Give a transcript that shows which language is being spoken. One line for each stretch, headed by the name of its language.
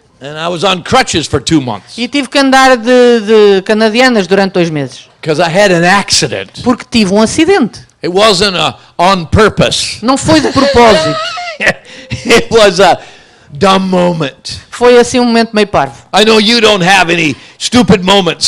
English: and I was on crutches for 2 months
Portuguese: E tive que andar de canadianas durante 2 meses.
English: because I had an accident.
Portuguese: Porque tive um acidente.
English: It wasn't on purpose.
Portuguese: Não foi de propósito.
English: It was a dumb moment.
Portuguese: Foi assim um momento meio parvo.
English: I know you don't have any stupid moments